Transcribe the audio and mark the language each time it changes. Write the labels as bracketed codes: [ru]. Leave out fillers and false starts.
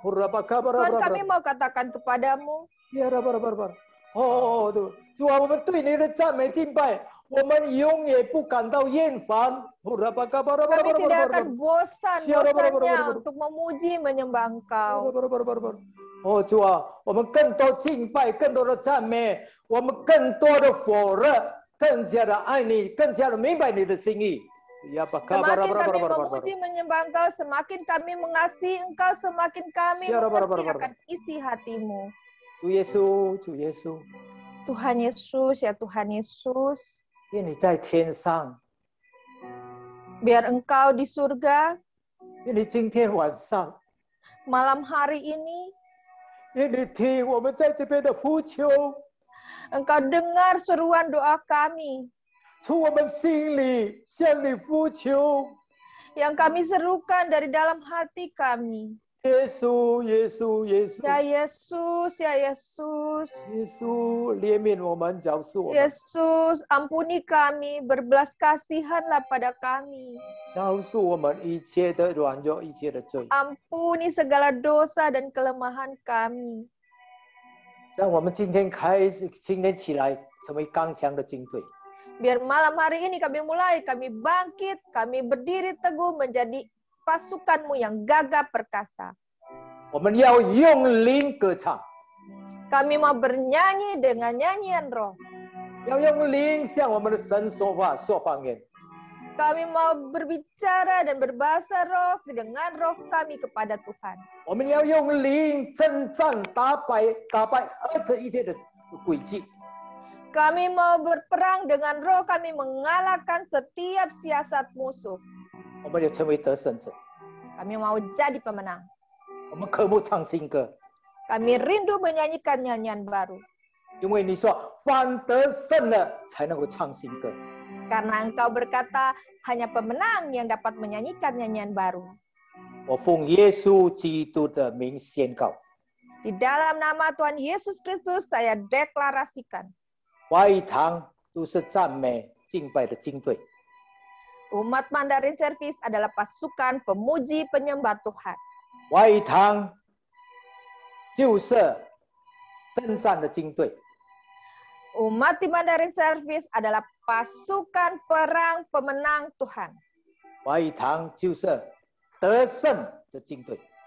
[id] Tuhan, kami mau katakan kepadamu. [zh] 主啊，我们对你的赞美敬拜，我们永远不感到厌烦。 [id] Kami tidak akan bosan-bosannya untuk memuji menyembah Engkau. [zh] 主啊，我们更多敬拜，更多的赞美，我们更多的火热，更加的爱你，更加的明白你的心意。 [id] Semakin kami memuji menyembah Engkau, semakin kami mengasihi Engkau, semakin kami mengerti akan isi hatimu. [zh] 主耶稣，主耶稣， [id] Tuhan Yesus, ya Tuhan Yesus. [zh] 愿你在天上， [id] Biar Engkau di surga, [zh] 愿你今天晚上， [id] malam hari ini, [zh] 愿你听我们在这边的呼求， [id] Engkau dengar seruan doa kami. [zh] 从我们心里向你呼求， [id] Yang kami serukan dari dalam hati kami. [zh] 耶稣，耶稣，耶稣， [id] Ya Yesus, ya Yesus. [zh] 耶稣怜悯我们，饶恕我们， [id] Yesus, ampuni kami, berbelas kasihanlah pada kami. [zh] 饶恕我们一切的软弱，一切的罪， [id] Ampuni segala dosa dan kelemahan kami. [zh] 让我们今天起来成为刚强的军队。 [id] Biar malam hari ini kami bangkit, kami berdiri teguh menjadi pasukanmu yang gagah perkasa. [zh] 我们要用灵歌唱， [id] Kami mau bernyanyi dengan nyanyian roh. [zh] 要用灵向我们的神说话，说方言。 [id] Kami mau berbicara dan berbahasa roh dengan roh kami kepada Tuhan. [zh] 我们要用灵征战，打败一切的诡计。 [id] Kami mau berperang dengan roh, kami mengalahkan setiap siasat musuh. [zh] 我们要成为得胜者。 [id] Kami mau jadi pemenang. [zh] 我们渴慕唱新歌， [id] Kami rindu menyanyikan nyanyian baru. [zh] 因为你说凡得胜了才能够唱新歌。 [id] Karena Engkau berkata, hanya pemenang yang dapat menyanyikan nyanyian baru. [zh] 我奉耶稣基督的名宣告， [id] Di dalam nama Tuhan Yesus Kristus, saya deklarasikan. [zh] 华语堂都是赞美敬拜的军队。 [id] Umat Mandarin Service adalah pasukan pemuji penyembah Tuhan. [zh] 华语堂就是征战的军队。 [id] Umat di Mandarin Service adalah pasukan perang pemenang Tuhan. [zh] 华语堂就是得胜的军队。